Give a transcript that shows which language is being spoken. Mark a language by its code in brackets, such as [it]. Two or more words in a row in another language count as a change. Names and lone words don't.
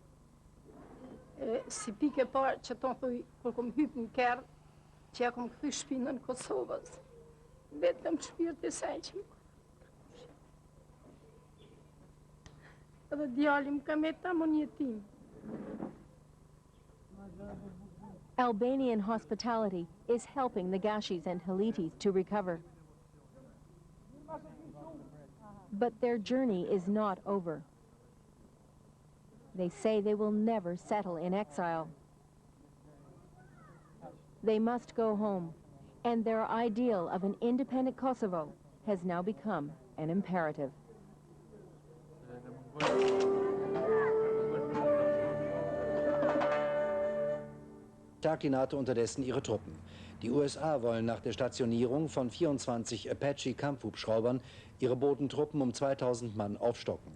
[sq] Si pikë e parë që ton thuj, kur kom hyp në kerr, që ja kom kthy shtëpinë në Kosovës. Vetëm shpirti i saj që edhe djalim ka me ta mon jetim. [en] Albanian hospitality is helping the Gashis and Halitis to recover. But their journey is not over. They say they will never settle in exile. They must go home, and their ideal of an independent Kosovo has now become an imperative. [de] Stärkt die NATO unterdessen ihre Truppen. Die USA wollen nach der Stationierung von 24 Apache-Kampfhubschraubern ihre Bodentruppen um 2000 Mann aufstocken.